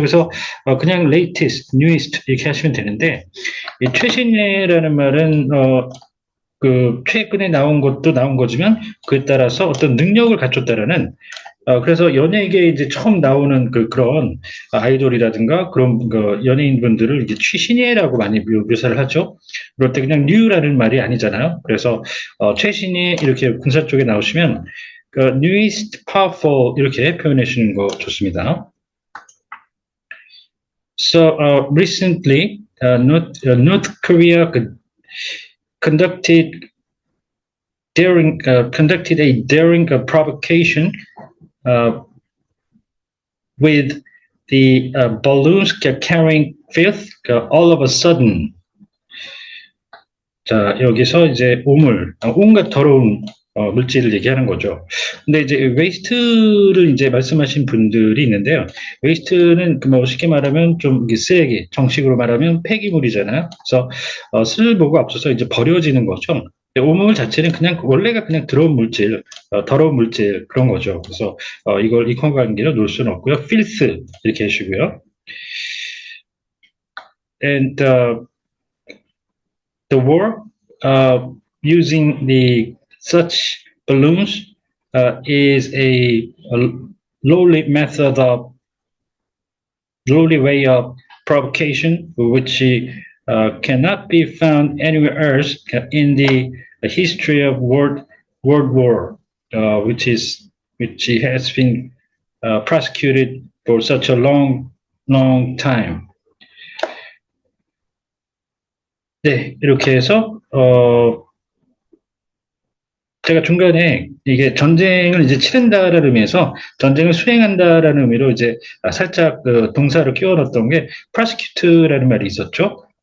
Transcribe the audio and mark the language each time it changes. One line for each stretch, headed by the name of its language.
Korean: 그래서 그냥
English: latest, newest
Korean: 이렇게 하시면 되는데 이 최신예라는 말은 그 최근에 나온 것도 나온 거지만 그에 따라서 어떤 능력을 갖췄다라는 그래서 연예계에 이제 처음 나오는 그런 아이돌이라든가 그런 연예인분들을 이제 최신예라고 많이 묘사를 하죠. 그럴 때 그냥 new라는 말이 아니잖아요. 그래서 최신예 이렇게 군사 쪽에 나오시면
English: newest powerful
Korean: 이렇게 표현해 주시는 거 좋습니다.
English: So recently, North Korea conducted a daring provocation with the balloons carrying filth all of a sudden.
Korean: 자, 여기서 이제 온갖 더러운 물질을 얘기하는 거죠. 근데 이제 웨이스트를 이제 말씀하신 분들이 있는데요. 웨이스트는 그 뭐 쉽게 말하면 좀 쓰레기, 정식으로 말하면 폐기물이잖아요. 그래서 쓸모가 없어서 이제 버려지는 거죠. 오물 자체는 그냥 원래가 그냥 들어온 물질, 더러운 물질 그런 거죠. 그래서 이걸 인과관계로 놓을 수는 없고요. filth 이렇게 해주시고요.
English: And the war using the such balloons is a lowly method of lowly way of provocation, which cannot be found anywhere else in the history of World War, which has been prosecuted for such a long time.
Korean: 네, 이렇게 해서 제가 중간에 이게 전쟁을 이제 치른다라는 의미에서 전쟁을 수행한다라는 의미로 이제 살짝 그 동사를 끼워 넣었던 게 prosecute라는 말이 있었죠.